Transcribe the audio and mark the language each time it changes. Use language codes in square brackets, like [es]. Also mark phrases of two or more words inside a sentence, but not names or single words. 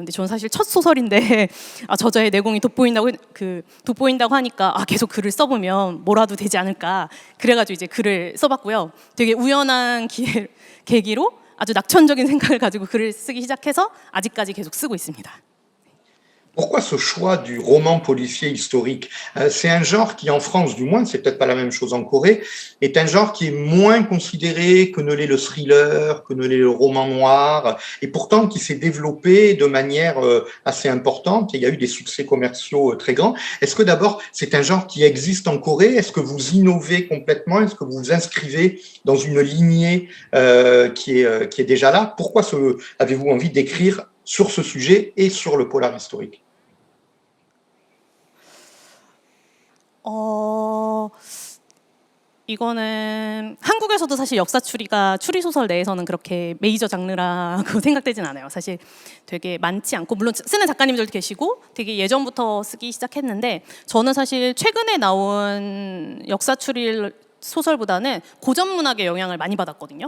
[ko] 근데 저는 사실 첫 소설인데 저자의 내공이 돋보인다고 하니까 계속 글을 써보면 뭐라도 되지 않을까. 그래가지고 이제 글을 써봤고요. 되게 우연한 계기로 아주 낙천적인 생각을 가지고 글을 쓰기 시작해서 아직까지 계속 쓰고 있습니다. [fr] Pourquoi ce choix du roman policier historique? C'est un genre qui, en France du moins, c'est peut-être pas la même chose en Corée, est un genre qui est moins considéré que ne l'est le thriller, que ne l'est le roman noir, et pourtant qui s'est développé de manière assez importante, et il y a eu des succès commerciaux très grands. Est-ce que d'abord, c'est un genre qui existe en Corée? Est-ce que vous innovez complètement? Est-ce que vous vous inscrivez dans une lignée qui est déjà là? Pourquoi avez-vous envie d'écrire sur ce sujet et sur le polar historique? [ko] 이거는 한국에서도 사실 역사 추리가 추리 소설 내에서는 그렇게 메이저 장르라고 생각되진 않아요. 사실 되게 많지 않고 물론 쓰는 작가님들도 계시고 되게 예전부터 쓰기 시작했는데 저는 사실 최근에 나온 역사 추리 소설보다는 고전 문학의 영향을 많이 받았거든요.